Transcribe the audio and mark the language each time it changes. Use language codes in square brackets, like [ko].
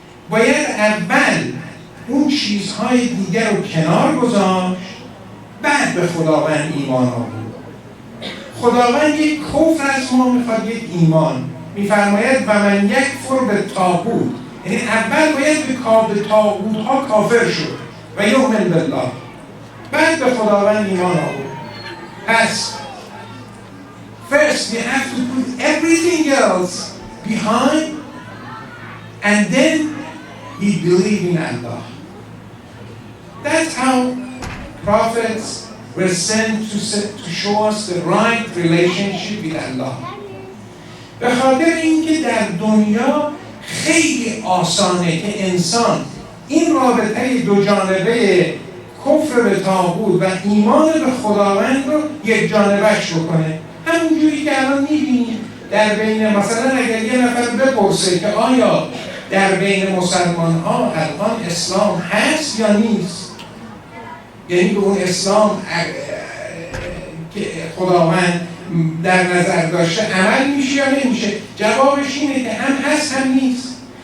[fa] باید اول اون چیزهای دیگر رو کنار گذاشت، بعد به خداوند ایمان آورد. خداوند یک کفر از ما میخواد، یک ایمان. میفرماید [ar] و من یکفر بالطاغوت، [fa] یعنی اول باید به طاغوت ها کافر شد و [ar] یؤمن بالله، [fa] بعد به خداوند ایمان آورد. [en] پس first we have to put everything else behind and then we believe in Allah. That's how prophets were sent to show us the right relationship with Allah. [fa] به خاطر اینکه در دنیا خیلی آسانه که انسان این رابطه دو جانبه کفر به طاغوت و ایمان به خداوند رو یک جانبهش بکنه. همونجوری که الان می‌بینیم در بین، مثلا اگر یه نفر بپرسه که آیا در بین مسلمان‌ها الان اسلام هست یا نیست، یعنی به اون اسلام که خداوند در نظر داشته عمل میشه یا نمیشه، جوابش اینه که هم هست هم نیست.